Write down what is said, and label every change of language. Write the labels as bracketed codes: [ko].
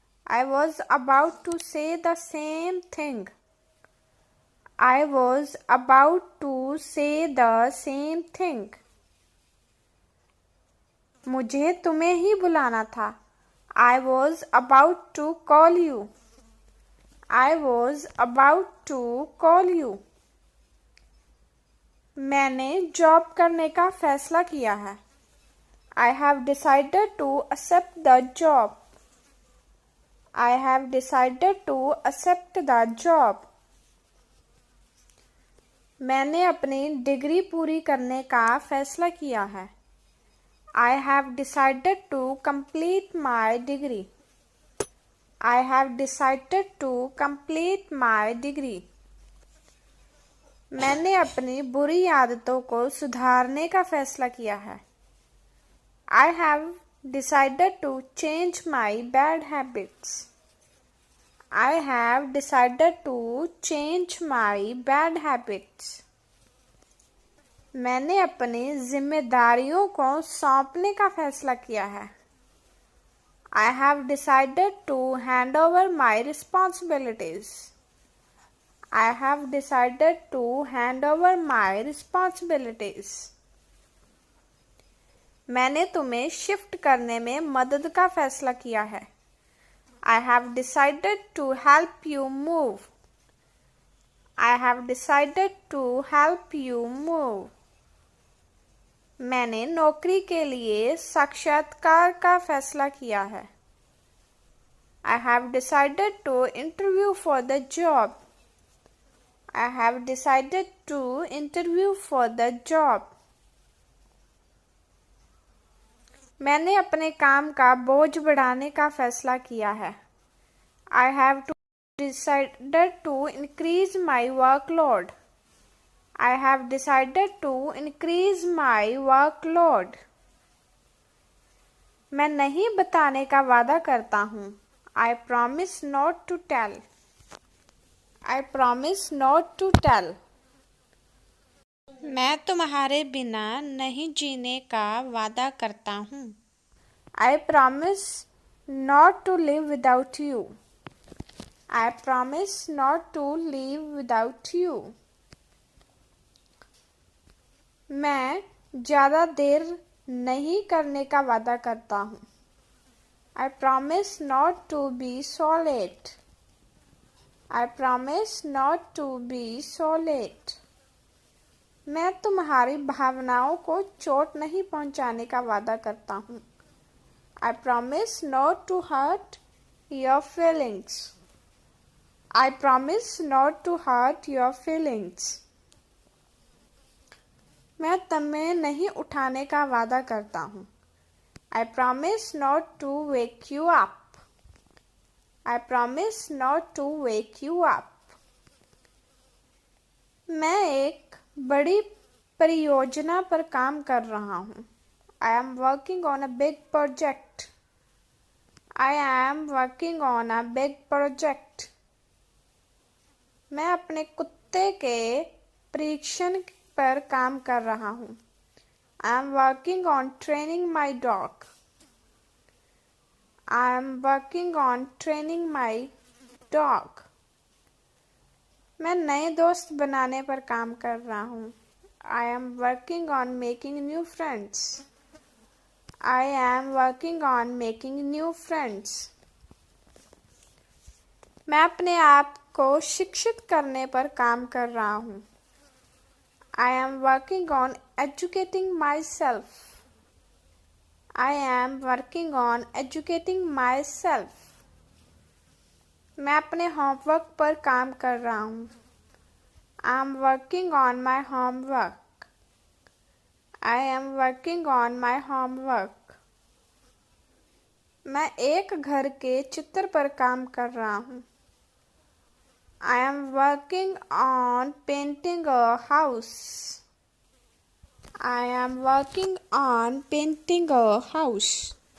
[en] I was about to say the same thing. I was about to say the same thing. [hi] मुझे तुम्हें ही बुलाना था। [en] I was about to call you. I was about to call you. [hi] मैंने job करने का फैसला किया है। [en] I have decided to accept the job. I have decided to accept the job. [hi] मैंने अपनी डिग्री पूरी करने का फैसला किया है। [en] I have decided to complete my degree. I have decided to complete my degree. [hi] मैंने अपनी बुरी आदतों को सुधारने का फैसला किया है। [en] I have decided to change my bad habits. I have decided to change my bad habits. [hi] मैंने अपनी जिम्मेदारियों को सौंपने का फैसला किया है। [en] I have decided to hand over my responsibilities. I have decided to hand over my responsibilities. [hi] मैंने तुम्हें शिफ्ट करने में मदद का फैसला किया है। [en] I have decided to help you move. I have decided to help you move. [hi] मैंने नौकरी के लिए साक्षात्कार का फैसला किया है। [en] I have decided to interview for the job. I have decided to interview for the job. [hi] मैंने अपने काम का बोझ बढ़ाने का फैसला किया है। [en] I have decided to increase my workload. I have decided to increase my workload. [hi] मैं नहीं बताने का वादा करता हूँ। [en] I promise not to tell. I promise not to tell. [hi] मैं तुम्हारे बिना नहीं जीने का वादा करता हूँ। [en] I promise not to live without you. I promise not to live without you. [hi] मैं ज़्यादा देर नहीं करने का वादा करता हूँ। [en] I promise not to be so late. I promise not to be so late. [hi] मैं तुम्हारी भावनाओं को चोट नहीं पहुंचाने का वादा करता हूँ। [en] I promise not to hurt your feelings. I promise not to hurt your feelings. [hi] मैं तुम्हें नहीं उठाने का वादा करता हूँ। [en] I promise not to wake you up. I promise not to wake you up. [hi] मैं एक बड़ी परियोजना पर काम कर रहा हूँ। [en] I am working on a big project. I am working on a big project. [hi] मैं अपने कुत्ते के परीक्षण पर काम कर रहा हूँ। [en] I am working on training my dog. I am working on training my dog. [hi] मैं नए दोस्त बनाने पर काम कर रहा हूँ। [en] I am working on making new friends. I am working on making new friends. [hi] मैं अपने आप को शिक्षित करने पर काम कर रहा हूँ। [en] I am working on educating myself. I am working on educating myself. [hi] मैं अपने होमवर्क पर काम कर रहा हूँ। [en] I am working on my homework. I am working on my homework. [hi] मैं एक घर के चित्र पर काम कर रहा हूँ। [en] I am working on painting a house. I am working on painting a house.